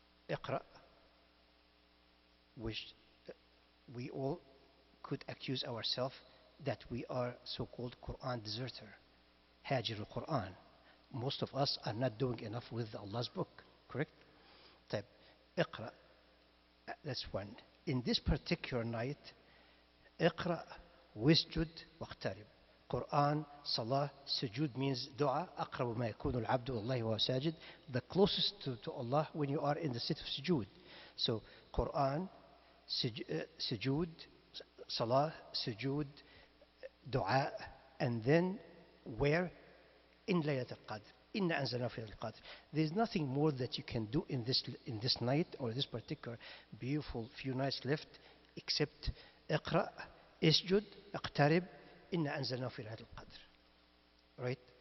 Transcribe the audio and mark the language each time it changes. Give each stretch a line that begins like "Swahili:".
English: اقرأ, which we all could accuse ourselves that we are so-called Quran deserter. Hajir al-Quran. Most of us are not doing enough with Allah's book, correct? طيب, اقرأ. That's one. In this particular night,
Arabic: اقرأ واسجد واقترب.
English: Quran, Salah, Sujood means dua.
Arabic: أقرب ما يكون العبد والله وهو ساجد.
English: The closest to Allah when you are in the state of sujood. So Quran, sujood, Salah, Sujood, dua, and then where? In Laylat al-Qadr. Inna anzalna fi al-Qadr. There's nothing more that you can do in this night or this particular beautiful few nights left except
Arabic: اقرأ, اسجد, اقترب,
English: inna anzalna fi al-Qadr. Right?